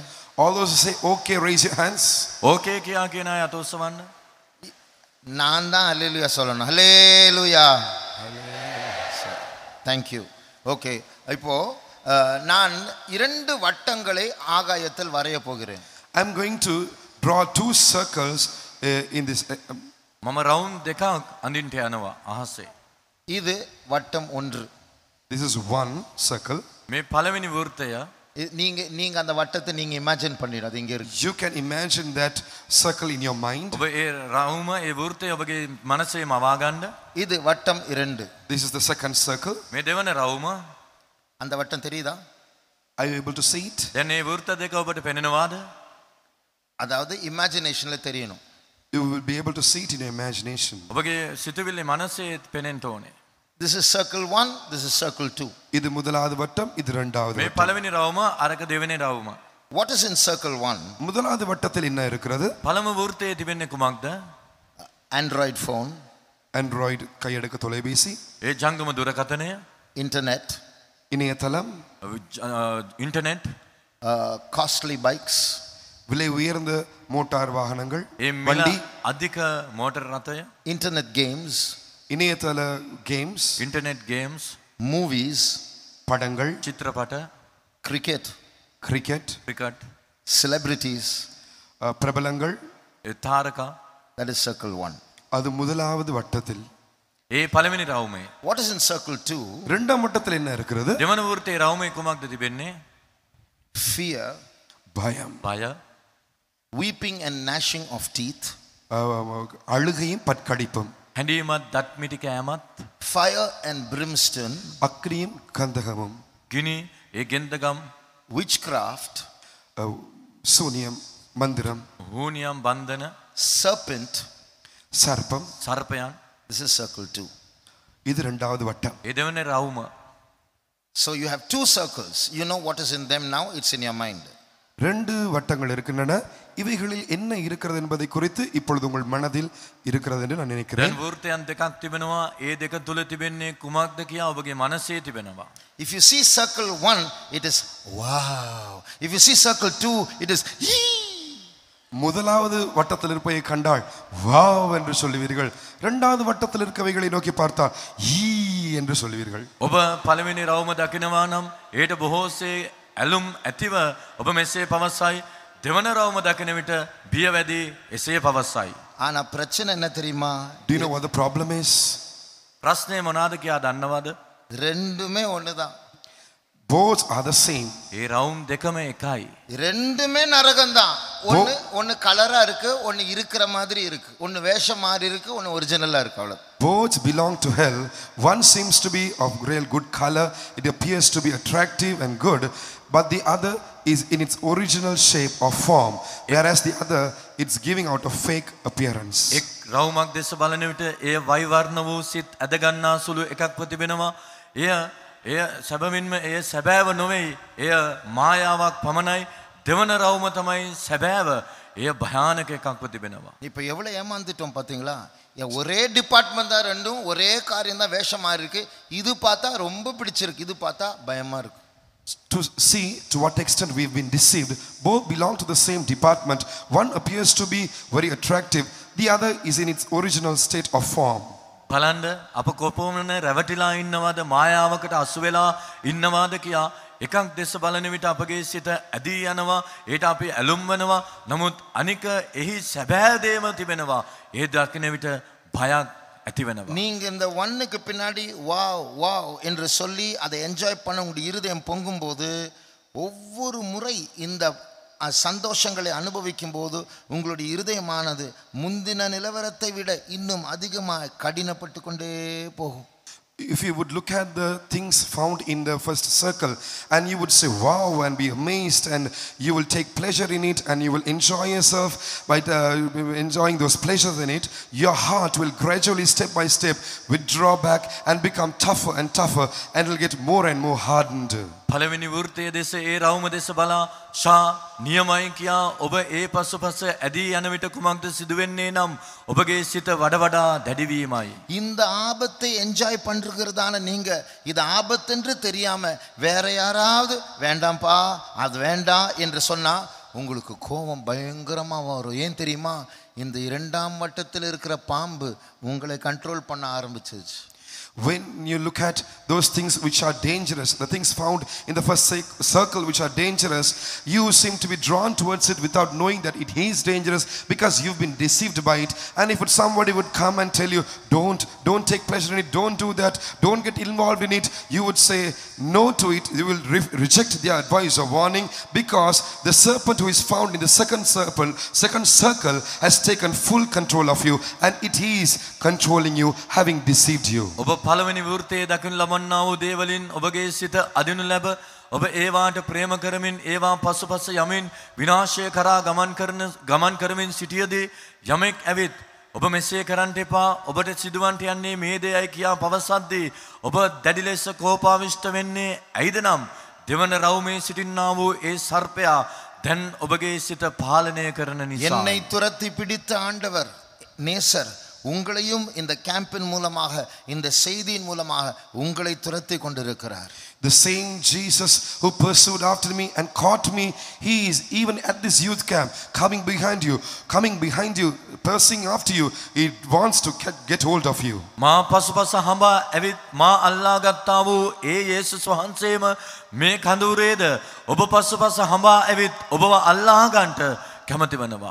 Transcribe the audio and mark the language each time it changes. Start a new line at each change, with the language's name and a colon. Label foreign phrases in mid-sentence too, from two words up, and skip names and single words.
English: All those who say okay, raise your hands.
Sinhala: ඕකේ කියා කියන අය අත ඔසවන්න.
Tamil: நான் தான் ஹல்லேலூயா சொல்லணும். ஹல்லேலூயா.
English: Thank you.
Tamil: ஓகே, இப்போ நான் 2 வட்டங்களை ஆகாயத்தில் வரைய போகிறேன்.
English: I'm going to draw 2 circles in this.
Sinhala: මම රවුන්ඩ් දෙකක් අඳින්න යනවා අහසේ.
Tamil: இது வட்டம் 1.
English: This is one circle.
Sinhala: මේ පළවෙනි වෘත්තය
Tamil: நீங்க அந்த வட்டத்தை நீங்க இமேஜின் பண்ணிடு, அது இங்க இருக்கு.
English: You can imagine that circle in your mind.
Sinhala: ඔබ ඒ රවුම, ඒ වෘත්තය ඔබගේ මනසේ මවා ගන්න.
Tamil: இது வட்டம் 2.
English: This is the second circle.
Sinhala: මේ දෙවන රවුම.
Tamil: அந்த வட்டம் தெரியுதா?
English: Are you able to see it?
Sinhala: දැන් මේ වෘත්ත දෙක ඔබට පෙනෙනවාද?
Tamil: அதாவது இமேஜினேஷன்ல தெரியணும்.
English: You will be able to see it in your imagination.
Sinhala: ඔබගේ සිතුවිලි මනසේ පෙනෙන්න ඕනේ.
English: This is circle 1, this is circle 2.
Tamil: இது முதலாவது வட்டம், இது இரண்டாவது
Sinhala: මේ
Tamil: வட்டம்.
Sinhala: පළවෙනි රවුම අරක දෙවෙනි රවුම.
English: What is in circle 1?
Tamil: முதலாவது வட்டத்தில் என்ன இருக்கிறது?
Sinhala: පළමු වෘත්තයේ තිබෙන්නේ කුමක්ද?
English: Android phone,
Tamil: Android கையடக்க தொலைபேசி,
Sinhala: ඒ ජංගම දුරකථනය,
English: internet,
Tamil: இணையதளம்,
Sinhala: ඉන්ටර්නෙට්,
English: costly bikes,
Tamil: விலை உயர்ந்த மோட்டார் வாகனங்கள்,
Sinhala: ඒ මිල
Tamil: வண்டி,
Sinhala: අධික මෝටර් රථය,
English: internet games,
Tamil: இணையதள கேம்ஸ்,
English: internet games, movies,
Tamil: படங்கள்,
Sinhala: චිත්‍රපට,
English: cricket,
Tamil: கிரிக்கெட்,
Sinhala: ක්‍රිකට්,
English: celebrities.
Tamil: பிரபலங்கள்.
Sinhala: ඒ තාරකා.
English: That is circle 1.
Tamil: அது முதலாவது வட்டத்தில்.
Sinhala: ඒ පළවෙනි රවුමේ.
English: What is in circle 2?
Tamil: இரண்டாம் வட்டத்தில் என்ன இருக்கிறது?
Sinhala: දෙවන වෘත්තයේ රවුමේ කුමක්ද තිබෙන්නේ?
English: Fear,
Tamil: பயம்,
Sinhala: බය,
English: weeping and gnashing of teeth,
Tamil: அழுகையும் பற்கடிப்பும்,
Sinhala: හැඬීමත් දත් මිටි කෑමත්,
English: fire and brimstone,
Tamil: அக்னியும் கந்தகமும்,
Sinhala: ගිනි, ඒ ගෙන්දගම්,
English: witchcraft,
Tamil: சூனியம், மந்திரம்,
Sinhala: හූනියම් බන්ධන,
English: serpent.
Tamil: சர்ப்பம்.
Sinhala: සර්පයන්.
English: This is circle 2.
Tamil: இது இரண்டாவது வட்டம்.
Sinhala: ඒ දෙවන රවුම.
English: So you have 2 circles. You know what is in them now, it's in your mind.
Tamil: 2 வட்டங்கள் இருக்கின்றன. இவைகளில் என்ன இருக்கிறது என்பதை குறித்து இப்பொழுது உங்கள் மனதில் இருக்கிறது என்று நான் நினைக்கிறேன்.
Sinhala: දැන් වෘත්තයන් දෙකක් තිබෙනවා. ඒ දෙක තුල තිබෙන්නේ කුමක්ද කියා ඔබගේ මනසේ තිබෙනවා.
English: If you see circle 1, it is wow. If you see circle 2, it is yee.
Tamil: முதலாவது வட்டத்தில் இருப்பதை கண்டால் வாவ் என்று சொல்லுவீர்கள். இரண்டாவது வட்டத்தில் இருக்கவைகளை நோக்கி பார்த்தால் ஈ என்று சொல்லுவீர்கள்.
Sinhala: ඔබ පළවෙනි රවුම දකිනවා නම් ඒට බොහෝසේ ඇලුම් ඇතිව ඔබ මෙසේ පවසයි. දෙවන රවුම දකින විට බිය වැඩි එසේ පවසයි.
Tamil: ஆனா பிரச்சனை என்ன தெரியுமா?
English: Do you know what the problem is?
Sinhala: ප්‍රශ්නය මොනවාද කියා දන්නවද?
Tamil: ரெண்டுமே ஒண்ணுதான்.
English: Both are the same.
Sinhala: ඒ රවුම් දෙකම එකයි.
Tamil: ரெண்டுமே நரகம்தான். ஒன்னு கலரா இருக்கு, ஒன்னு இருக்கிற மாதிரி இருக்கு, ஒன்னு வேஷம் மாறி இருக்கு, ஒன்னு ஒரிஜினலா இருக்கு. அவ்வளவு.
English: Both belong to hell. One seems to be of real good color. It appears to be attractive and good, but the other is in its original shape or form, whereas the other it's giving out a fake appearance.
Sinhala: එක් රවුමක් දෙස බලන විට එය වෛවර්ණ වූ සිත් ඇදගන්නා සුළු එකක් ප්‍රතිබෙනවා. එය සැබවින්ම එය සැබෑව නොවේ. එය මායාවක් පමණයි. දෙවන රවුම තමයි සැබෑව. එය භයානක එකක් ප්‍රතිබෙනවා.
Tamil: இப்ப எவ்வளவு ஏமாந்துட்டோம் பாத்தீங்களா? ஒரே டிபார்ட்மெண்ட் தான், ரெண்டும் ஒரே காரியம் தான், வேஷம் மாறி இருக்கு. இது பார்த்தா ரொம்ப பிடிச்சிருக்கு, இது பார்த்தா பயமா இருக்கு.
English: To see to what extent we've been deceived. Both belong to the same department. One appears to be very attractive, the other is in its original state of form.
Sinhala: බලන්න අප කොපමණ රැවටිලා ඉන්නවද, මායාවකට අසු වෙලා ඉන්නවද කියා එකක් දෙස බලන විට අපගේ සිත ඇදී යනවා. ඒට අපි ඇලුම් වෙනවා. නමුත් අනික එහි සැබෑ දේම තිබෙනවා. ඒ දකින විට භයක් ඇති වෙනවා.
Tamil: நீங்க இந்த ஒன்னுக்கு பின்னாடி வாவ் வாவ் என்று சொல்லி அதை என்ஜாய் பண்ண உங்களுடைய இருதயம் பொங்கும்போது, ஒவ்வொரு முறை இந்த சந்தோஷங்களை அனுபவிக்கும் போது உங்களுடைய இருதயமானது முந்தின நிலவரத்தை விட இன்னும் அதிகமாக கடினப்பட்டு கொண்டே போகும்.
English: If you would look at the things found in the first circle and you would say wow and be amazed, and you will take pleasure in it and you will enjoy yourself by enjoying those pleasures in it, your heart will gradually step by step withdraw back and become tougher and tougher, and it will get more and more hardened.
Sinhala: පළවෙනි වෘත්තයේ දෙස ඒ රවුම දෙස බලා ෂා නියමයි කියා ඔබ ඒ පසුපස ඇදී යන විට කුමක්ද සිදුවෙන්නේ නම් ඔබගේ සිත වඩ වඩා දැඩි වීමයි.
Tamil: இந்த ஆபத்தை என்ஜாய் பண்றதுதான நீங்க இது ஆபத்துன்னு தெரியாம வேற யாராவது வேண்டாம்பா அது வேண்டாம் என்று சொன்னா உங்களுக்கு கோபம் பயங்கரமா வரும். ஏன் தெரியுமா? இந்த இரண்டாம் வட்டத்தில் இருக்கிற பாம்பு உங்களை கண்ட்ரோல் பண்ண ஆரம்பிச்சிருச்சு.
English: When you look at those things which are dangerous, the things found in the first circle which are dangerous, you seem to be drawn towards it without knowing that it is dangerous, because you've been deceived by it. And if somebody would come and tell you, don't take pleasure in it, don't do that, don't get involved in it, you would say no to it. You will reject their advice or warning, because the serpent who is found in the second circle has taken full control of you, and it is controlling you, having deceived you.
Sinhala: පළවෙනි වෘත්තයේ දකින ලබන්නා වූ දේවලින් ඔබගේ සිත අදිනු ලැබ ඔබ ඒවාට ප්‍රේම කරමින් ඒවා පසුපස යමින් විනාශය කරා ගමන් කරමින් සිටියදී යමෙක් ඇවිත් ඔබ මෙසේ කරන්නට එපා, ඔබට සිදුවන්ට යන්නේ මේ දෙයයි කියා පවසද්දී ඔබ දැඩි ලෙස කෝපාවිෂ්ඨ වෙන්නේ ඇයිද නම් දෙවන රවුමේ සිටින්නා වූ ඒ සර්පයා දැන් ඔබගේ සිත පාලනය කරන නිසා.
Tamil: என்னை துரத்தி பிடித்த ஆண்டவர் நேசர் உங்களையும் இந்த கேம்பின் மூலமாக இந்த செய்தியின் மூலமாக உங்களை துரத்தி கொண்டிருக்கிறார்.
English: The same Jesus who pursued after me and caught me, he is even at this youth camp coming behind you, pursuing after you. He wants to get hold of you.
Sinhala: මා පසුපස හඹා ඇවිත් මා අල්ලා ගත්තා වූ ඒ යේසුස් වහන්සේම මේ කඳුරේද ඔබ පසුපස හඹා ඇවිත් ඔබව අල්ලා ගන්නට කැමති වෙනවා.